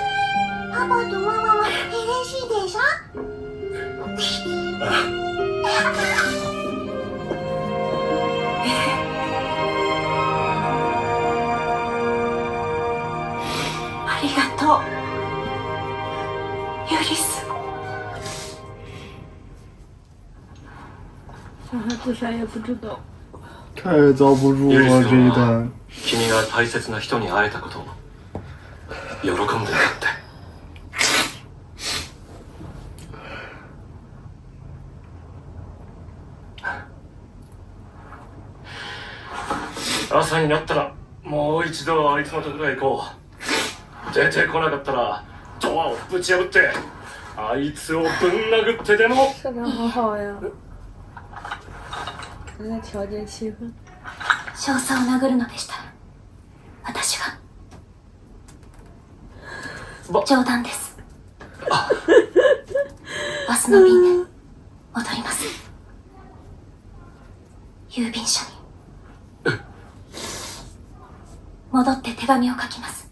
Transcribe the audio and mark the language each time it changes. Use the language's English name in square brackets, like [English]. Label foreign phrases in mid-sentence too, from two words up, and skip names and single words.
[Japanese] パパとママも嬉しいでしょ？ありがとうユリス。 [Chinese] 小孩子啥也不知道。太遭不住 [Japanese] ユリ [Chinese] 了这一 [Japanese] スは [Chinese] 段。 [Japanese] 君が大切な人に会えたことを喜んでるって。朝になったらもう一度あいつのところへ行こう。出てこなかったらドアをぶち破ってあいつをぶん殴ってでも。 [Chinese] 社长好好呀，正在调节气氛。 [Japanese] 少佐を殴るのでしたら私が。冗談です。バスの便で戻ります。郵便所に戻って手紙を書きます。